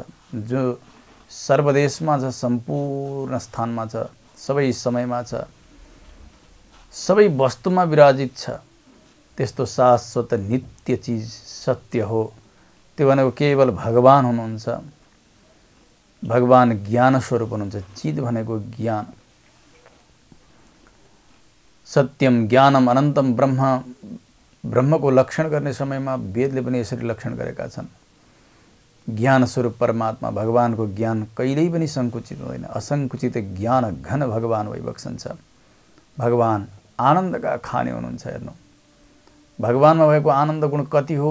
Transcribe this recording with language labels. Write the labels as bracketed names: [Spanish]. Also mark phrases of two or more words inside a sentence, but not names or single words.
[Nepali] जो सर्वदेशमा छ, सम्पूर्ण स्थानमा छ, सबै समयमा छ, सबै वस्तुमा विराजित छ, त्यस्तो शाश्वत नित्य चिज सत्य हो। त्यो भनेको केवल भगवान हुनुहुन्छ। भगवान ज्ञान स्वरूप हुनुहुन्छ। चिद भनेको ज्ञान। [Sanskrit] सत्यम ज्ञानम अनन्तम ब्रह्म। [Nepali] ब्रह्मको लक्षण गर्ने समयमा वेदले पनि यसरी लक्षण गरेका छन्। ज्ञान स्वरूप परमात्मा, भगवानको ज्ञान कहिल्यै पनि सङ्कुचित हुँदैन। असङ्कुचित ज्ञान घन भगवान भइबक्सन्छ। भगवान आनन्दका खाने हुनुहुन्छ। हेर्नु, भगवानमा भएको आनन्द गुण कति हो?